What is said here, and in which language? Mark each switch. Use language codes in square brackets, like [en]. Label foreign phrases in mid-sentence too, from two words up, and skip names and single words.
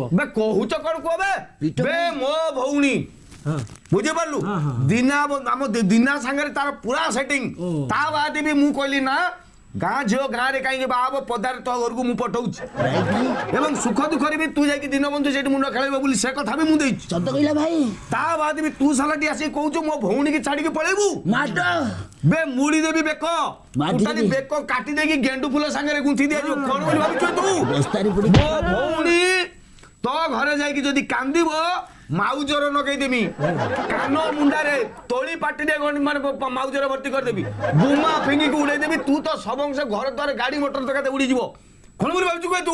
[or] ବେ କହୁଛ କଣ କୁହ ବେ ବେ ମୋ ଭଉଣୀ ହଁ ବୁଝିପାରିଲୁ ହଁ, ହଁ। ଦିନା ଆମ ଦିନା ସାଙ୍ଗରେ ତାର ପୁରା ସେଟିଂ ଓ। ତା ବାଦ ବି ମୁଁ କହିଲି ନା ଗାଁ ଝିଅ ଗାଁରେ କାହିଁକି ବାହା ହବ ପଦାରେ ତୋ ଘରକୁ ମୁଁ ପଠଉଛି ଏବଂ ସୁଖ ଦୁଃଖରେ ବି ତୁ ଯାଇକି ଦିନବନ୍ଧୁ ସେଇଠି ମୁଣ୍ଡ ଖେଳେଇବ ବୋଲି ସେ କଥା ବି ମୁଁ ଦେଇଛି ଶବ୍ଦ କହିଲା ଭାଇ ତା ବାଦ ବି ତୁ ସାଲାଟି ଆସିକି କହୁଛୁ ମୋ ଭଉଣୀକି ଛାଡିକି ପଳେଇବୁ माट ବେ ମୁଡି ଦେବି ବେକ ମାଟି ଟୋଟାଲି ଦେବି। ବେକ କାଟି ଦେଇକି ଗେଣ୍ଡୁ ଫୁଲ ସାଙ୍ଗରେ ଗୁନ୍ଥି ଦିଆଯିବ କଣ ବୋଲି ଭାବୁଛୁ ତୁ दस्तारी पुडी ମୋ ଭଉଣୀ ତୋ ଘରେ ଯାଇକି ଯଦି କାନ୍ଦିବ ମାଉଜର ନଗେଇଦେମି କାନ ମୁଣ୍ଡାରେ ତୋଳି ପାଟିରେ ମାନେ ମାଉଜର ଭର୍ତ୍ତି କରିଦେବି ବୁମା ଫିଙ୍ଗିକି ଉଡେଇଦେବି ତୁ ତ ସବଂଶ ଘର ଦ୍ୱାର ଗାଡି ମୋଟର ତକାତେ ଉଡିଯିବ କଣ ବୋଲି ଭାବୁଛୁ କହେ ତୁ